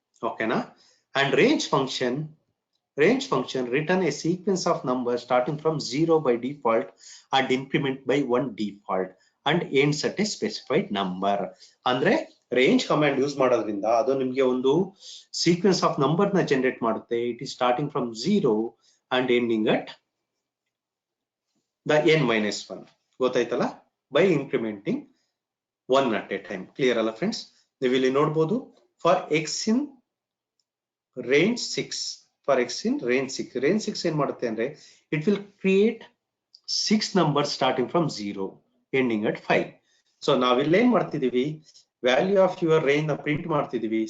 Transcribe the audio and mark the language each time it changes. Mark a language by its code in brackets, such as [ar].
[en] Okay na? And range function return a sequence of numbers starting from 0 by default and increment by 1 default and ends at a specified number. [kn] ಅಂದ್ರೆ range command use ಮಾಡೋದ್ರಿಂದ ಅದು ನಿಮಗೆ ಒಂದು sequence of number ನ generate ಮಾಡುತ್ತೆ. [en] It is starting from 0 and ending at the n-1. [kn] ಗೊತ್ತಾಯ್ತಲ್ಲ? [en] by incrementing 1 at a time. Clear ಅಲ್ಲ friends? [kn] ನೀವು ಇಲ್ಲಿ ನೋಡಬಹುದು [en] For x in range 6, for x in range 6, range 6 ಏನ್ ಮಾಡುತ್ತೆ ಅಂದ್ರೆ it will create 6 number starting from 0 ending at 5. [kn] So ನಾವಿಲ್ಲಿ ಏನ್ ಮಾಡ್ತಿದೀವಿ, ವ್ಯಾಲ್ಯೂ ಆಫ್ ಯುವರ್ ರೇಂಜ್ ನ ಪ್ರಿಂಟ್ ಮಾಡ್ತಿದೀವಿ.